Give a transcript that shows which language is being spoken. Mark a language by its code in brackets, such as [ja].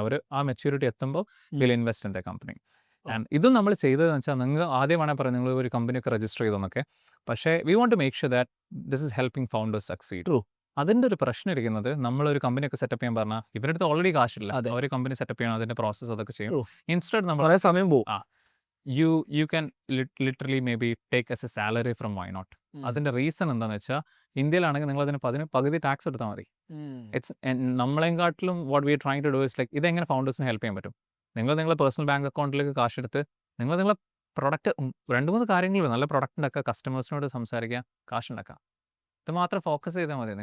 [ml] അവർ ആ മെച്യൂരിറ്റി എത്തുമ്പോൾ [en] Will invest in the company. [ml] And ഇതും നമ്മൾ ചെയ്തതെന്ന് വെച്ചാൽ, നിങ്ങൾ ആദ്യം വേണേൽ പറയാം നിങ്ങൾ ഒരു കമ്പനിയൊക്കെ രജിസ്റ്റർ ചെയ്തെന്നൊക്കെ, പക്ഷേ [en] We want to make sure that this is helping founders succeed. [ml] അതിൻ്റെ ഒരു പ്രശ്നം ഇരിക്കുന്നത്, നമ്മളൊരു കമ്പനിയൊക്കെ സെറ്റപ്പ് ചെയ്യാൻ പറഞ്ഞാൽ ഇവരുടെ അടുത്ത് ഓൾറെഡി കാശില്ല, ഒരു കമ്പനി സെറ്റപ്പ് ചെയ്യണം, അതിൻ്റെ പ്രോസസ്സ് അതൊക്കെ ചെയ്യും. ഇൻസ്റ്റഡ് നമ്മൾ കുറേ സമയം പോകും. [en] you can literally maybe take as a salary from why not. [ml] അതിൻ്റെ റീസൺ എന്താണെന്ന് വെച്ചാൽ, ഇന്ത്യയിലാണെങ്കിൽ നിങ്ങൾ അതിന് പകുതി ടാക്സ് എടുത്താൽ മതി. [en] it's [ml] നമ്മളെക്കാട്ടിലും [en] what we are trying to do is like, [ml] ഇതെങ്ങനെ ഫൗണ്ടേഴ്സിന് ഹെൽപ്പ് ചെയ്യാൻ പറ്റും? നിങ്ങളുടെ പേഴ്സണൽ ബാങ്ക് അക്കൗണ്ടിലേക്ക് കാശെടുത്ത് നിങ്ങളെ പ്രൊഡക്റ്റ് 2-3 കാര്യങ്ങൾ, നല്ല പ്രൊഡക്റ്റ് ഉണ്ടാക്കുക, കസ്റ്റമേഴ്സിനോട് സംസാരിക്കുക, കാശ് ഉണ്ടാക്കുക, ഇത് മാത്രം ഫോക്കസ് ചെയ്താൽ മതി.